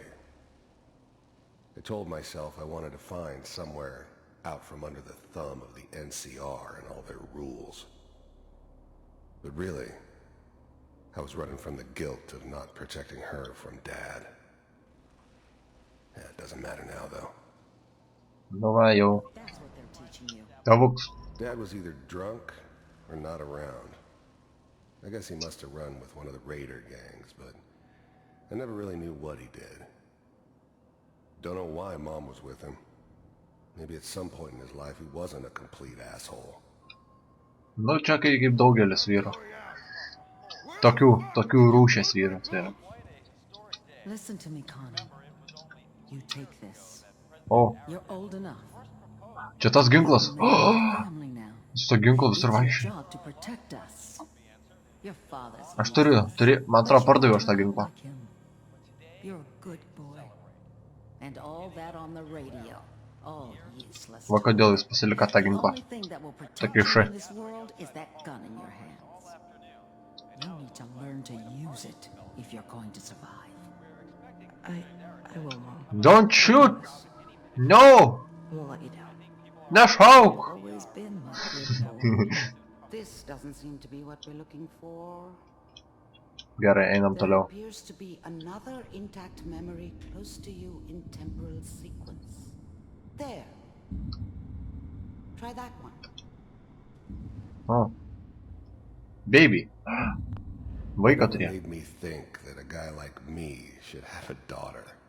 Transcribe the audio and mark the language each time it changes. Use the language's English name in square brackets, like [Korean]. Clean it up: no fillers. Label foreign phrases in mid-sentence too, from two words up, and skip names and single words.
[English] I told myself I wanted to find somewhere out from under the thumb of the NCR and all their rules. But really, I was running from the guilt of not protecting her from Dad. Yeah, it doesn't matter now, though. [Lithuanian] Nu va jau. [English] That's what they're teaching you. Tavuks. Dad was either drunk or not around. I guess he must have run with one of the raider gangs, but I never really knew what he did. Don't know why Mom was with him. Maybe at some point in his life he wasn't a complete asshole. [Lithuanian] Nu, čia kaip daugelis vyrų. Tokių rūšės vyrų. Tai yra. [English] Listen to me, Connie. You take this. [Lithuanian] O, [English] You're old enough. [Lithuanian] čia tas ginklas. [English] Family now. [Lithuanian] Su to ginklu visur [English] It's your [Lithuanian] vaikščia. [English] job to protect us. Your father's [Lithuanian] Aš turiu, man atrodo, pardaviau aš tą ginklą. [English] like him. You're a good boy. And all that on the radio. All useless. [Lithuanian] Va kodėl jis pasilika tą [English] The [Lithuanian] ginklą. [English] only thing that will protect [Lithuanian] Tokie [English] you [Lithuanian] šai. [English] in this world is that gun in your hands. You need to learn to use it if you're going to survive. I will, Mom. Don't shoot! No! I won't let you down. [Lithuanian] Nešauk! [English] Always been my good boy. This doesn't seem to be what we're looking for. [Lithuanian] Gerai, einam [English] There [Lithuanian] toliau. [English] appears to be another intact memory close to you in temporal sequence. There. Try that one. O. Baby. [Lithuanian] Vaiką [English] It [Lithuanian] turėjo. [English] made me think that a guy like me should have a daughter.